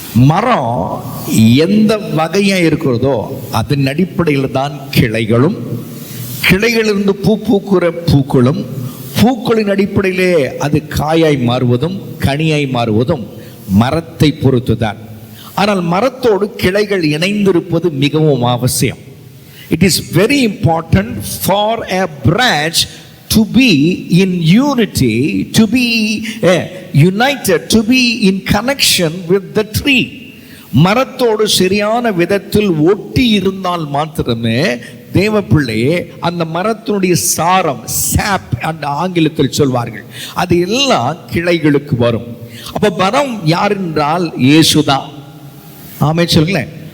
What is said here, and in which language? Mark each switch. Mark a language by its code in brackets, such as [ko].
[ta] மரம் எந்த வகையா இருக்கிறதோ அதன் அடிப்படையில் தான் கிளைகளும், கிளைகளிலிருந்து பூ பூக்கிற பூக்களும், பூக்களின் அடிப்படையிலே அது காயாய் மாறுவதும் கனியாய் மாறுவதும் மரத்தை பொறுத்து தான். ஆனால் மரத்தோடு கிளைகள் இணைந்திருப்பது மிகவும் அவசியம். [en] It is very important for a branch to be in unity, to be united, to be in connection with the tree. [ta] மரத்தோடு சரியான விதத்தில் ஒட்டி இருந்தால் மாத்திரமே தேவ பிள்ளையே அந்த மரத்தினுடைய சாரம், சாப் அந்த ஆங்கிலத்தில் சொல்வார்கள், அது எல்லாம் கிளைகளுக்கு வரும். அப்ப மரம் யார் என்றால் இயேசுதான். ஆமென் சொல்லுங்களேன்.